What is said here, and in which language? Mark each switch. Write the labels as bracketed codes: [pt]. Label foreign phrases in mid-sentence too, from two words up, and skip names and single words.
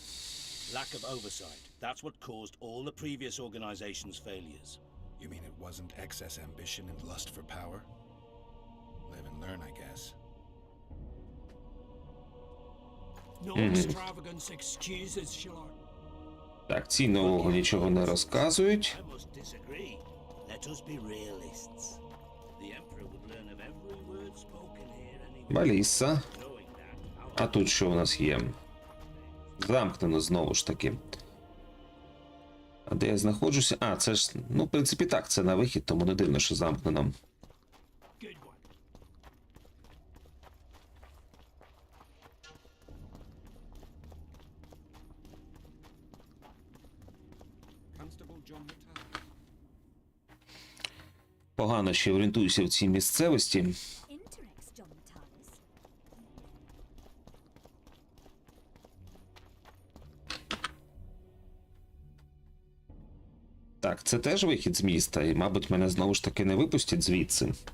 [en] Lack of oversight, that's what caused all the previous organizations' failures. You mean it wasn't excess ambition and lust for power? Live and learn, I guess. No extravagance excuses, Shilard. [uk] Так, ці нового нічого не розказують. [en] I must disagree. Let us be realists. The Emperor would learn of every word spoken here anyway. Баліса. Knowing that, our [uk] А тут що у нас є? Замкнено знову ж таки. А де я знаходжуся? А, це ж, ну, в принципі, так, це на вихід, тому не дивно, що замкнено. [en] Good one. Constable John Matthias. [uk] Погано ще орієнтуюся в цій місцевості. [en] Interex, John Matthias. [uk] Так, це теж вихід з міста, і, мабуть, мене знову ж таки не випустять звідси.